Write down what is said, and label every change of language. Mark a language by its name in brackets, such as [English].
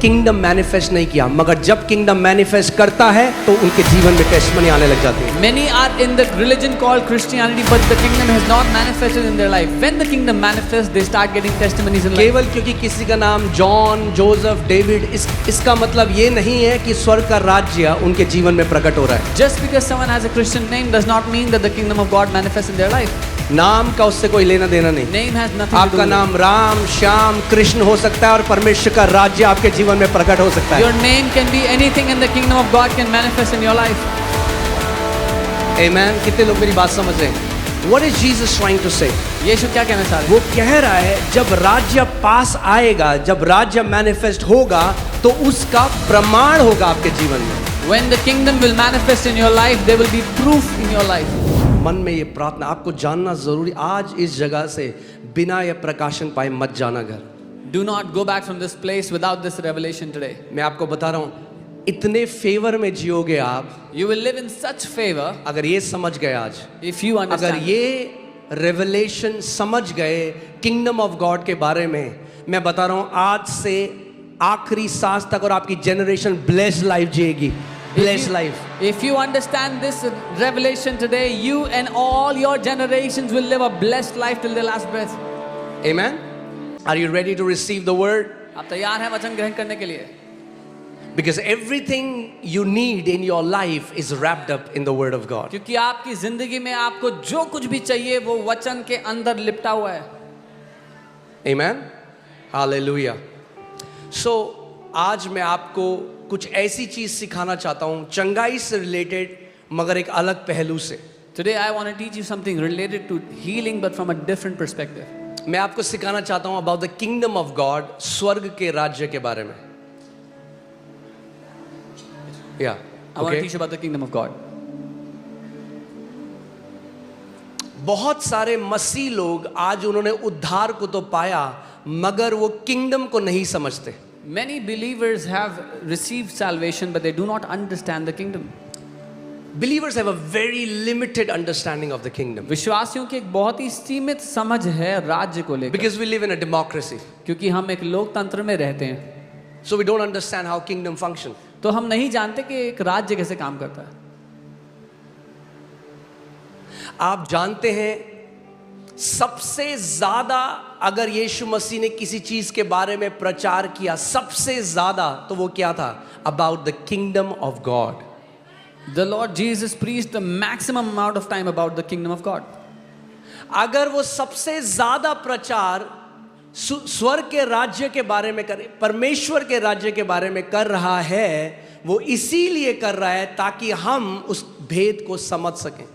[Hindi] Kingdom manifest नहीं किया। मगर जब किंगडम मैनिफेस्ट करता है तो उनके जीवन में टेस्टमनी आने लग जाती है। [English] Many are in the religion called Christianity, but the kingdom has not manifested in their life. When the kingdom manifests, they start getting testimonies in life. [Hindi] केवल क्योंकि किसी का नाम जॉन, जोसेफ, डेविड, इसका मतलब ये नहीं है कि स्वर्ग का राज्य उनके जीवन में प्रकट हो रहा है। [English] Just because someone has a Christian name does not mean that the kingdom of God manifests in their life. [Hindi] नाम का उससे कोई लेना देना नहीं। [English] Name has nothing to do [Hindi] आपका [English] with it. [Hindi] नाम राम, श्याम, कृष्ण हो सकता है और परमेश्वर का राज्य आपके जीवन में प्रकट हो सकता [English] Your [Hindi] है। [English] name can be anything and the kingdom of God can manifest in your life. [Hindi] आमेन। कितने लोग मेरी बात समझ रहे हैं? [English] What is Jesus trying to say? [Hindi] यीशु क्या कहना चाह रहे हैं? वो कह रहा है जब राज्य पास आएगा, जब राज्य मैनिफेस्ट होगा तो उसका प्रमाण होगा आपके जीवन में। [English] When the kingdom will manifest in your life, there will be proof in your life. [Hindi] मन में ये प्रार्थना आपको जानना जरूरी, आज इस जगह से बिना ये प्रकाशन पाए मत जाना घर। [English] Do not go back from this place without this revelation today. [Hindi] मैं आपको बता रहा हूँ, इतने फेवर में जियोगे आप [English] You will live in such favor [Hindi] अगर ये समझ गए आज, [English] if you [Hindi] अगर [English] understand. [Hindi] ये रेवलेशन समझ गए किंगडम ऑफ गॉड के बारे में। मैं बता रहा हूँ आज से आखिरी सांस तक और आपकी generation blessed life जिएगी, blessed life. [English] If you understand this revelation today, you and all your generations will live a blessed life till their last breath. Amen. Are you ready to receive the word? [Hindi] आप तैयार हैं वचन ग्रहण करने के लिए? [English] Because everything you need in your life is wrapped up in the word of God. [Hindi] क्योंकि आपकी जिंदगी में आपको जो कुछ भी चाहिए वो वचन के अंदर लिपटा हुआ है। [English] Amen. Hallelujah. [Hindi] So आज मैं आपको कुछ ऐसी चीज सिखाना चाहता हूं चंगाई से रिलेटेड, मगर एक अलग पहलू से। [English] Today I want to teach you something related to healing but from a different perspective. [Hindi] मैं आपको सिखाना चाहता हूं [English] about the kingdom of God, [Hindi] स्वर्ग के राज्य के बारे में। या [English] I want to teach you about the kingdom of God. [Hindi] बहुत सारे मसीह लोग आज उन्होंने उद्धार को तो पाया मगर वो किंगडम को नहीं समझते। Many believers have received salvation but they do not understand the kingdom. [English] Believers have a very limited understanding of the kingdom [Hindi] विश्वासियों की एक बहुत ही सीमित समझ है राज्य को लेकर, [English] because we live in a democracy, [Hindi] क्योंकि हम एक लोकतंत्र में रहते हैं। [English] so we don't understand how kingdom function. [Hindi] तो हम नहीं जानते कि एक राज्य कैसे काम करता है। आप जानते हैं सबसे ज्यादा अगर यीशु मसीह ने किसी चीज के बारे में प्रचार किया सबसे ज्यादा तो वो क्या था? [English] About the kingdom of God. The Lord Jesus preached the maximum amount of time about the kingdom of God. [Hindi] अगर वो सबसे ज्यादा प्रचार स्वर्ग के राज्य के बारे में करे, परमेश्वर के राज्य के बारे में कर रहा है, वो इसीलिए कर रहा है ताकि हम उस भेद को समझ सकें।